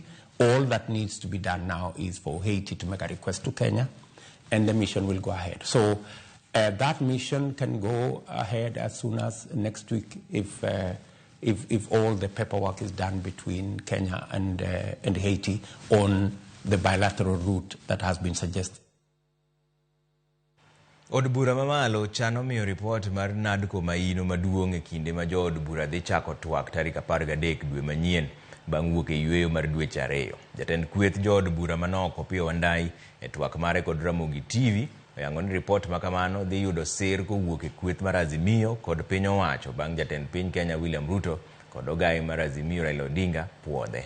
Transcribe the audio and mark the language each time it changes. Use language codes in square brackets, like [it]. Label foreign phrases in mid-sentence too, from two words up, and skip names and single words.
[en] All that needs to be done now is for Haiti to make a request to Kenya, and the mission will go ahead. So that mission can go ahead as soon as next week if all the paperwork is done between Kenya and Haiti on the bilateral route that has been suggested. [luo] Od bura mamalo chano miyo report mar Nadco maino maduong' e kinde ma jo od bura dhi chako twak tarik 13 dwe manyien bang' wuok e yweyo mar dweche 2. Jatend kweth jo od bura manoko Opiyo Wandayi e twak mare kod Ramogi TV oyango ni report makamano dhi yudo sir kowuok e kweth mar Azimio kod piny owacho bang' jatend piny Kenya William Ruto kod ogai mar Azimio Raila Odinga puodhe.